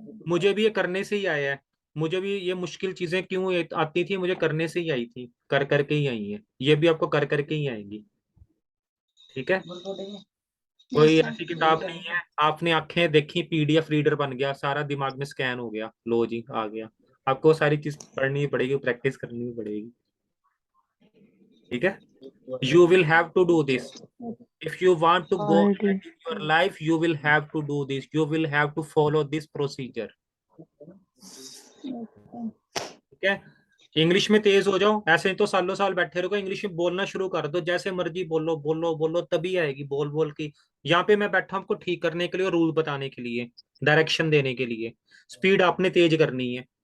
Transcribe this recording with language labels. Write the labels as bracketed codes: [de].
[hi] मुझे भी ये करने से ही आया है, मुझे भी ये मुश्किल चीजें क्यों आती थी, मुझे करने से ही आई थी, कर करके ही आई है, ये भी आपको कर करके ही आएगी। ठीक है, कोई [en] Yes, sir. [hi] ऐसी किताब नहीं है, आपने आंखें देखी पीडीएफ रीडर बन गया, सारा दिमाग में स्कैन हो गया, लो जी आ गया। आपको सारी चीज पढ़नी पड़ेगी, प्रैक्टिस करनी पड़ेगी। ठीक है, [en] you will have to do this if you want to go all ahead in your life, you will have to do this, you will have to follow this procedure। [hi] ठीक है, इंग्लिश में तेज हो जाओ, ऐसे ही तो सालों साल बैठे रहो, इंग्लिश में बोलना शुरू कर दो, जैसे मर्जी बोलो बोलो बोलो, तभी आएगी बोल बोल की। यहाँ पे मैं बैठा हूं आपको ठीक करने के लिए, रूल बताने के लिए, डायरेक्शन देने के लिए। स्पीड आपने तेज करनी है।